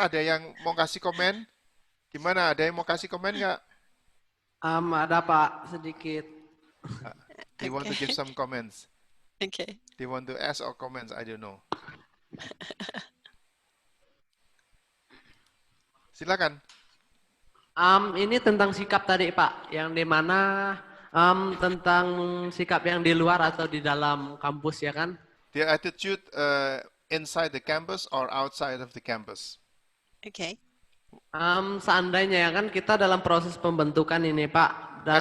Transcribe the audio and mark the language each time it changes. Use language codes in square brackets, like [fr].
[id] Ada yang mau kasih komen? Gimana? Ada yang mau kasih komen nggak? Ada Pak sedikit. [en] They want to give some comments. okay. They want to ask or comments. I don't know. [id] Silakan. Ini tentang sikap tadi Pak, yang di mana tentang sikap yang di luar atau di dalam kampus ya kan? [en] The attitude inside the campus or outside of the campus. Okay. [id] Seandainya ya kan kita dalam proses pembentukan ini Pak, dan